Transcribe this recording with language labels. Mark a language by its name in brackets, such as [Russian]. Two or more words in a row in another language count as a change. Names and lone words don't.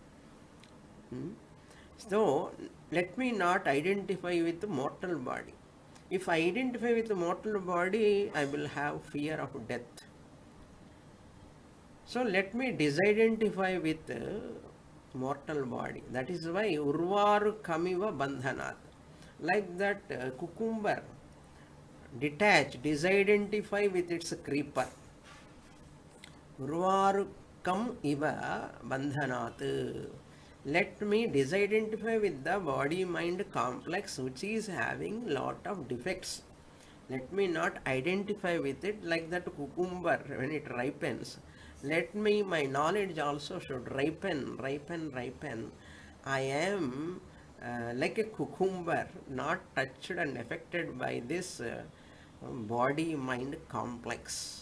[English] So, let me not identify with the mortal body. If I identify with the mortal body, I will have fear of death. So let me disidentify with mortal body. That is why [Sanskrit] उर्वारुकमिव बन्धनात्. [English] Like that cucumber, detach, disidentify with its creeper. [Sanskrit] उर्वारुकमिव बन्धनात्. [English] Let me disidentify with the body-mind complex which is having lot of defects. Let me not identify with it like that cucumber when it ripens. Let me, my knowledge also should ripen. I am like a cucumber, not touched and affected by this body-mind complex.